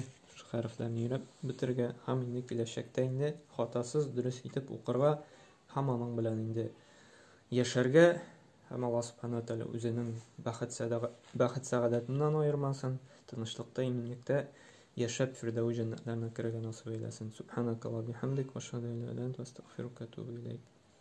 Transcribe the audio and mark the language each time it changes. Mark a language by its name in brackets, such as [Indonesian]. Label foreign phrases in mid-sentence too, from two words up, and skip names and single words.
[Tatar] Хәрефләрне өйрәп бетергә һәм инде киләчәктә инде хатасыз, дөрес итеп укырга һәм аның белән инде яшәргә һәм Алла [Arabic] سبحانه وتعالى [Tatar] үзенең бәхет сәгадәтеннән аермасын, тынычлыкта, иминлектә яшәп фирдәүс җәннәтләренә керергә насыйп әйләсен. [Arabic] سبحانك اللهم وبحمدك أشهد أن لا إله إلا أنت أستغفرك وأتوب إليك.